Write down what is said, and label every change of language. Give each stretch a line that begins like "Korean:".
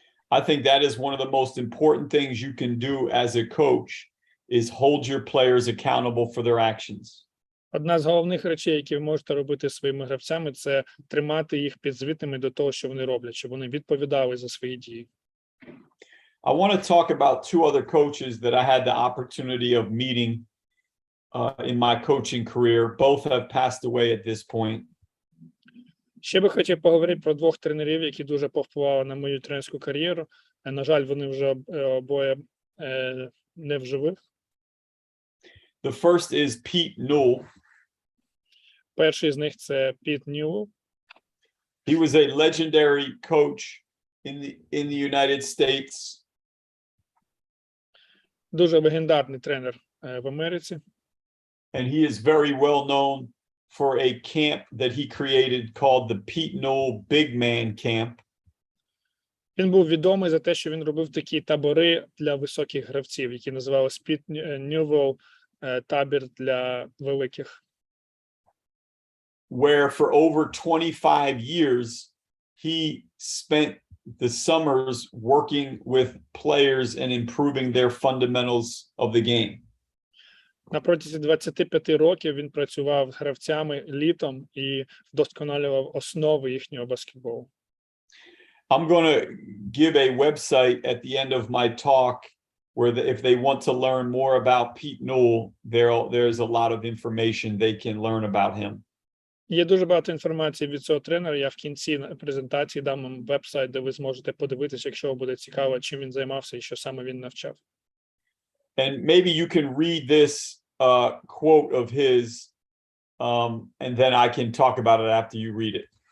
English: I think that is one of the most important things you can do as a coach is hold your players accountable for their actions.
Ukrainian: Одна з головних речей, які ви можете робити своїми гравцями, це тримати їх підзвітними до того, що вони роблять, щоб вони відповідали за свої дії.
English: I want to talk about 2 other coaches that I had the opportunity of meeting in my coaching career. Both have passed away at this point.
Ukrainian: Ще би хотів поговорити про 2 тренерів, які дуже повпливали на мою тренерську кар'єру. На жаль, вони вже обоє не в живих.
English: The first is Pete Newell.
Ukrainian: Перший з них – це Піт Ньюелл.
English: He was a legendary coach in the United States.
Ukrainian: Дуже легендарний тренер в Америці.
English: And he is very well known for a camp that he created called the Pete Newell Big Man Camp.
Ukrainian: Він був відомий за те, що він робив такі табори для високих гравців, які називалися Піт Ньюелл табір для великих.
English: Where for over 25 years he spent the summers working with players and improving their fundamentals of the game.
Ukrainian: На протязі 25 років він працював з гравцями літом і вдосконалював основи їхнього баскетболу.
English: I'm going to give a website at the end of my talk where if they want to learn more about Pete Newell, there's a lot of information they can learn about him.
Ukrainian: Є дуже багато інформації від цього тренера. Я в кінці презентації дам вам веб-сайт, де ви зможете подивитися, якщо вам буде цікаво, чим він займався і що саме він навчав.
English: And maybe you can read this quote of his, and then I can talk about it after you read it.